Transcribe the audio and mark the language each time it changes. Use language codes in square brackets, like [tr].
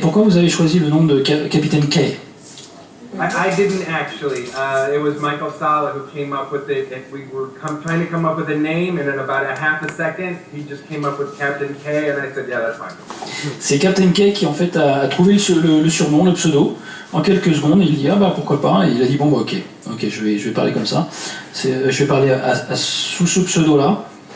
[fr] Pourquoi vous avez choisi le nom de Capitaine K? [en] I didn't actually. It was Michael Sala who came up with it. We were trying to come up with a name, and in about a half a second, he just came up with Captain K, and I said, yeah, that's fine. [fr] C'est Captain K qui en fait a trouvé le surnom, le pseudo, en quelques secondes. Il dit pourquoi pas. Et il a dit ok, je vais parler comme ça. Je vais parler sous ce pseudo là.